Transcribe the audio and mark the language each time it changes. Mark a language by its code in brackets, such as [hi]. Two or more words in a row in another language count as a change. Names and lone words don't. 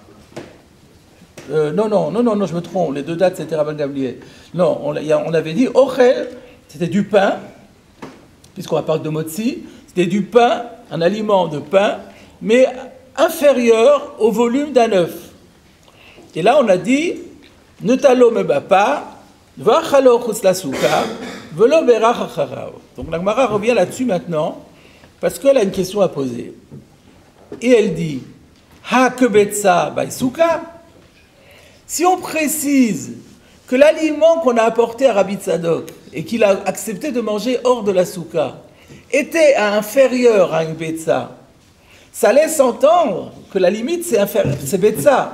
[fr] Non, je me trompe, les 2 dates c'était Rabban Gamliel. Non, on avait dit Ochel, c'était du pain, puisqu'on parle de Motzi, c'était du pain, un aliment de pain, mais inférieur au volume d'un œuf. Et là on a dit [he] נטלו בפיו, ואכלו חוץ לסוכה, ולא בירך אחריו. [fr] Donc la Gemara revient là-dessus maintenant, parce qu'elle a une question à poser. Et elle dit, [he] הא כביצה בעי סוכה. [fr] Si on précise que l'aliment qu'on a apporté à Rabbi Tzadok et qu'il a accepté de manger hors de la souka était inférieur à une betza, ça laisse entendre que la limite c'est betza.